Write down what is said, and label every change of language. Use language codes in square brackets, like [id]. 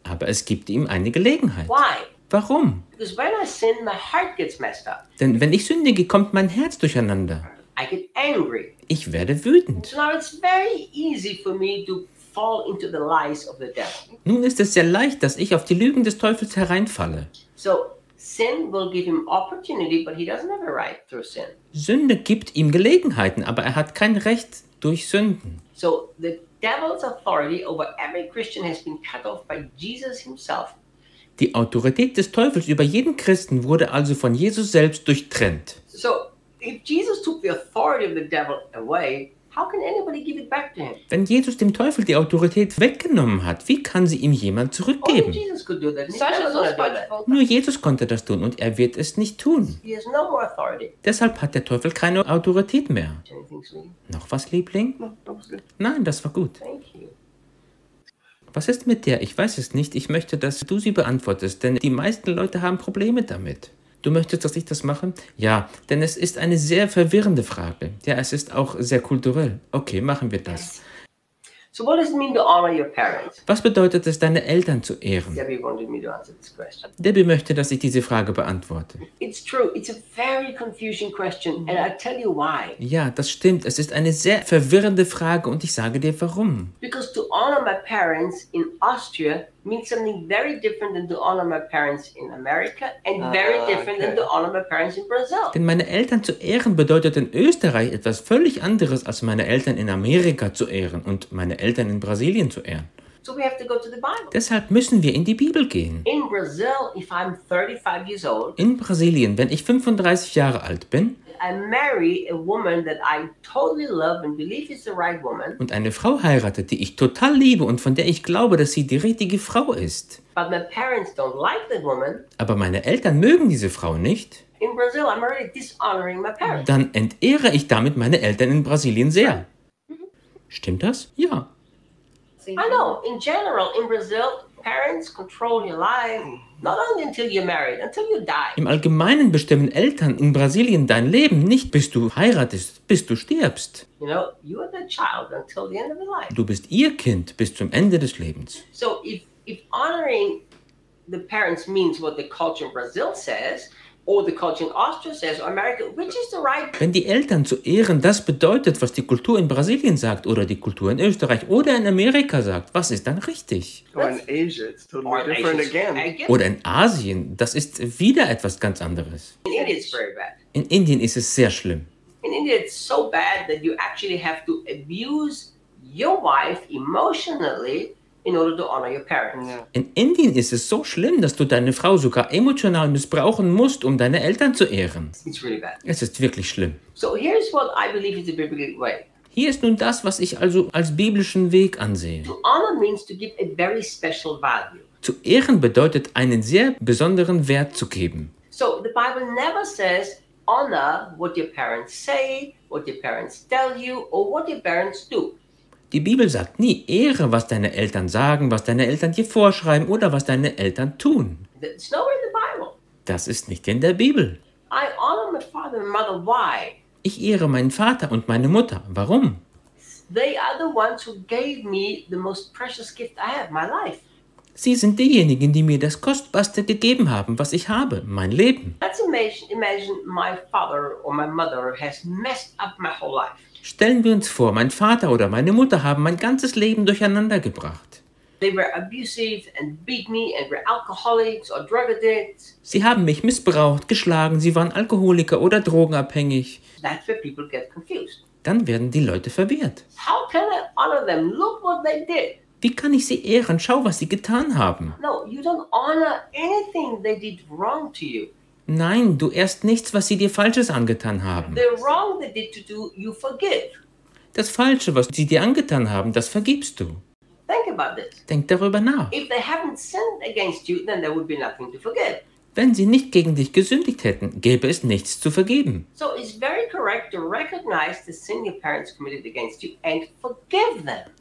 [de] Aber es gibt ihm eine Gelegenheit. [en] Why? [de] Warum? [en] Because when I sin, my heart gets messed up. [de] Denn wenn ich sündige, kommt mein Herz durcheinander. [en] I get angry. [de] Ich werde wütend. [en] Now it's very easy for me to fall into the lies of the devil. [de] Nun ist es sehr leicht, dass ich auf die Lügen des Teufels hereinfalle. [en] So, sin will give him opportunity, but he doesn't have a right through sin. [de] Sünde gibt ihm Gelegenheiten, aber er hat kein Recht durch Sünden. [en] So, the devil's authority over every Christian has been cut off by Jesus himself. [de] Die Autorität des Teufels über jeden Christen wurde also von Jesus selbst durchtrennt. [en] So, if Jesus took the authority of the devil away, how can anybody give it back to him? [de] Wenn Jesus dem Teufel die Autorität weggenommen hat, wie kann sie ihm jemand zurückgeben? [en] Only Jesus could do that. He doesn't do that. [de] Nur Jesus konnte das tun und er wird es nicht tun. [en] He has no more authority. [de] Deshalb hat der Teufel keine Autorität mehr. [en] Anything, [de] noch was, Liebling? [en] No, that was good. [de] Nein, das war gut. [en] Thank you. [de] Was ist mit der? Ich weiß es nicht. Ich möchte, dass du sie beantwortest, denn die meisten Leute haben Probleme damit. Du möchtest, dass ich das mache? Ja, denn es ist eine sehr verwirrende Frage. Ja, es ist auch sehr kulturell. Okay, machen wir das. [en] So what does it mean to honor your parents? [de] Was bedeutet es, deine Eltern zu ehren? [en] Debbie wanted me to answer this question. [de] Debbie möchte, dass ich diese Frage beantworte. [en] It's true. It's a very confusing question, and I'll tell you why. [de] Ja, das stimmt. Es ist eine sehr verwirrende Frage, und ich sage dir, warum. [en] Because to honor my parents in Austria means something very different than to honor my parents in America and very different okay. than to honor my parents in Brazil. [de] Denn meine Eltern zu ehren bedeutet in Österreich etwas völlig anderes als meine Eltern in Amerika zu ehren und meine Eltern in Brasilien zu ehren. [en] So we have to go to the Bible. [de] Deshalb müssen wir in die Bibel gehen. [en] In Brazil, if I'm 35 years old, [de] in Brasilien, wenn ich 35 Jahre alt bin, [en] I marry a woman that I totally love and believe is the right woman. [de] Und eine Frau heiratet, die ich total liebe und von der ich glaube, dass sie die richtige Frau ist. [en] But my parents don't like that woman. [de] Aber meine Eltern mögen diese Frau nicht. [en] In Brazil, I'm already dishonoring my parents. [de] Dann entehre ich damit meine Eltern in Brasilien sehr. Stimmt das? Ja. [en] I know. In general, in Brazil, parents control your life. Not only until you're married, until you die. [de] Im Allgemeinen bestimmen Eltern in Brasilien dein Leben nicht, bis du heiratest, bis du stirbst. [en] You know, you are the child until the end of the life. [de] Du bist ihr Kind bis zum Ende des Lebens. [en] So if honoring the parents means what the culture in Brazil says, Or the culture in Austria says, or America, which is the right? [de] Wenn die Eltern zu ehren, das bedeutet, was die Kultur in Brasilien sagt, oder die Kultur in Österreich oder in Amerika sagt, was ist dann richtig? [en] Or in Asia, it's totally different again. [de] Oder in Asien, das ist wieder etwas ganz anderes. [en] In India it's very bad. [de] In Indien ist es sehr schlimm. [en] In India it's so bad that you actually have to abuse your wife emotionally in order to honor your parents. Yeah. [de] In Indien ist es so schlimm, dass du deine Frau sogar emotional missbrauchen musst, um deine Eltern zu ehren. [en] It's really bad. [de] Es ist wirklich schlimm. [en] So here's what I believe is the biblical way. [de] Hier ist nun das, was ich also als biblischen Weg ansehe. [en] To honor means to give a very special value. [de] Zu ehren bedeutet, einen sehr besonderen Wert zu geben. [en] So the Bible never says honor what your parents say, what your parents tell you, or what your parents do. [de] Die Bibel sagt nie, ehre, was deine Eltern sagen, was deine Eltern dir vorschreiben oder was deine Eltern tun. [en] That's nowhere in the Bible. [de] Das ist nicht in der Bibel. [en] I honor my father and mother. Why? [de] Ich ehre meinen Vater und meine Mutter. Warum? [en] They are the ones who gave me the most precious gift I have, my life. [de] Sie sind diejenigen, die mir das Kostbarste gegeben haben, was ich habe, mein Leben. [en] Let's imagine my father or my mother has messed up my whole life. [de] Stellen wir uns vor, mein Vater oder meine Mutter haben mein ganzes Leben durcheinander gebracht. [en] They were abusive and beat me and were alcoholics or drug addicts. [de] Sie haben mich missbraucht, geschlagen, sie waren Alkoholiker oder drogenabhängig. [en] That's where people get confused. [de] Dann werden die Leute verwirrt. [en] How can I honor them? Look what they did. [de] Wie kann ich sie ehren? Schau, was sie getan haben. [en] No, you don't honor anything they did wrong to you. [de] Nein, du ehrst nichts, was sie dir Falsches angetan haben. [en] The wrong they did to do, you forgive. [de] Das Falsche, was sie dir angetan haben, das vergibst du. [en] Think about this. [de] Denk darüber nach. [en] If they haven't sinned against you, then there would be nothing to forgive. [de] Wenn sie nicht gegen dich gesündigt hätten, gäbe es nichts zu vergeben. [en] So it's very correct to recognize the sin your parents committed against you and forgive them.